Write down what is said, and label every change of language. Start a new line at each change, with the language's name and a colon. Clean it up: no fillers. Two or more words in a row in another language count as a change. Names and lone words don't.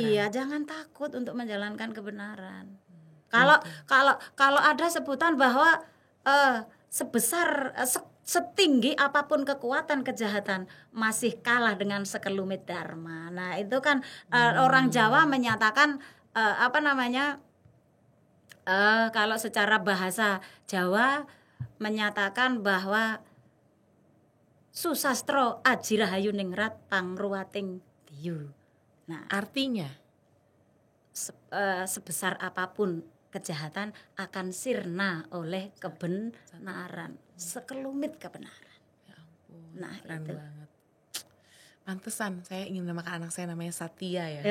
Indonesian: Iya, jangan takut untuk menjalankan kebenaran. Kalau ada sebutan bahwa sebesar setinggi apapun kekuatan kejahatan masih kalah dengan sekelumit dharma. Nah, itu kan orang Jawa menyatakan kalau secara bahasa Jawa menyatakan bahwa
Javanese: susastro aji rahayu ningrat pangruwating diyu.
Indonesian: Nah, artinya sebesar apapun kejahatan akan sirna oleh kebenaran, sekelumit kebenaran. Ya ampun, nah keren itu banget. Pantesan saya ingin namakan anak saya namanya Satya ya.